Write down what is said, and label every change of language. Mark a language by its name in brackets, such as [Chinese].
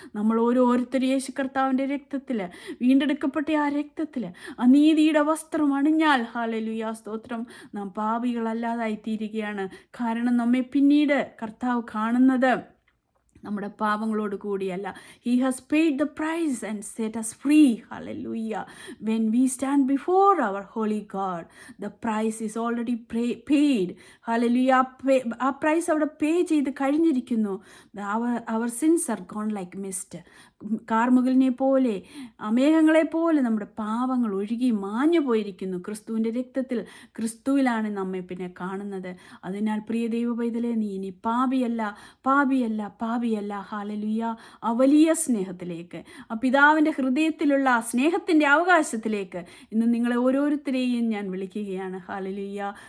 [Malayalam] നമ്മൾ ഓരോരുത്തരും യേശു കർത്താവിൻ്റെ രക്തത്തിൽ, വീണ്ടെടുക്കപ്പെട്ട ആ രക്തത്തിൽ ആ നീതിയുടെ വസ്ത്രം അണിഞ്ഞാൽ, ഹല്ലേലൂയ സ്തോത്രം, നാം പാപികളല്ലാതായി തീരുകയാണ്. കാരണം നമ്മെ പിന്നീട് കർത്താവ് കാണുന്നത് നമ്മുടെ പാപങ്ങളോട് കൂടിയല്ല. [English] He has paid the price and set us free. Hallelujah. When we stand before our holy God, the price is already paid. Hallelujah. [Malayalam] ആ പ്രൈസ് അവിടെ പേ ചെയ്ത് കഴിഞ്ഞിരിക്കുന്നു. [English] Our sins are gone like mist. [Malayalam] കാർമുകിലിനെ പോലെ, മേഘങ്ങളെ പോലെ നമ്മുടെ പാപങ്ങൾ ഒഴുകി മാഞ്ഞു പോയിരിക്കുന്നു. ക്രിസ്തുവിൻ്റെ രക്തത്തിൽ, ക്രിസ്തുവിലാണ് നമ്മെ പിന്നെ കാണുന്നത്. അതിനാൽ പ്രിയ ദൈവ പൈതലേ, നീ ഇനി പാപിയല്ല, പാപിയല്ല, പാപിയല്ല. ഹല്ലേലൂയ! ആ വലിയ സ്നേഹത്തിലേക്ക്, ആ പിതാവിൻ്റെ ഹൃദയത്തിലുള്ള ആ സ്നേഹത്തിൻ്റെ അവകാശത്തിലേക്ക് ഇന്ന് നിങ്ങളെ ഓരോരുത്തരെയും ഞാൻ വിളിക്കുകയാണ്. ഹല്ലേലൂയ!